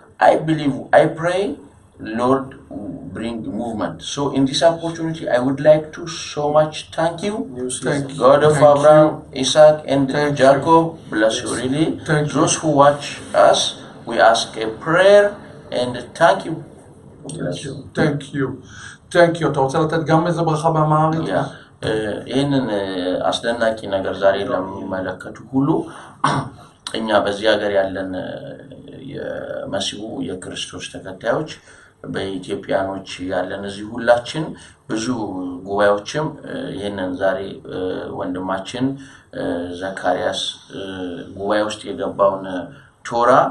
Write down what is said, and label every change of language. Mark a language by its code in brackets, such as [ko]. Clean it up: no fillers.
[en] I pray, Lord, bring movement. So in this opportunity, I would like to so much thank you. God of Abraham, Isaac, and Jacob, bless you really. Those who watch us, we ask a prayer and thank you. Thank you. [he] אתה רוצה לתת גם איזה ברכה באמהרית? [am] ይህንን አስደናቂ ነገር ዛሬ ለሚመለከቱ ሁሉ እኛ በዚህ ሀገር ያለን የመሲሁ የክርስቶስ ተከታዮች በኢትዮጵያኖች ያለን እዚህ ሁላችን ብዙ ጉባኤዎችም ይህንን ዛሬ ወንድማችን ዘካርያስ ጉባኤ ውስጥ የገባውን ቶራ